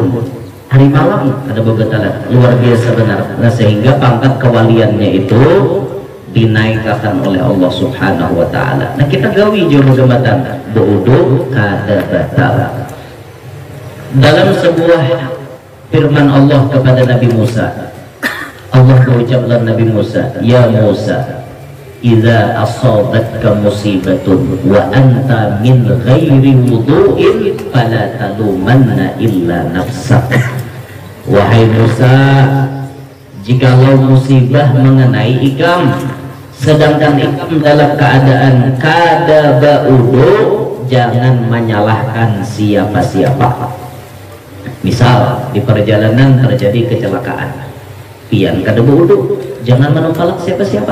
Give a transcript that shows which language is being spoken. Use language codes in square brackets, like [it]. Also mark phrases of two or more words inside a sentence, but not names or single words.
[bjn] Hari malam ada babatalan, luar biasa benar. [id] Nah, sehingga pangkat kewaliannya itu dinaikkan oleh Allah [ar] سبحانه وتعالى. [bjn] Nah, kita gawi jauh jabatan wudu kada batal. [id] Dalam sebuah firman Allah kepada Nabi Musa, [ar] Allah berucaplah Nabi Musa, يا موسى إذا أصابتك مصيبة وأنت من غير وضوء فلا تلومن إلا نفسك. [bjn] Wahai Musa, jikalau musibah mengenai ikam sedangkan ikam dalam keadaan kada ba'udu, jangan menyalahkan siapa-siapa. Misal di perjalanan terjadi kecelakaan, pian kada ba'udu, jangan menumpalak siapa-siapa.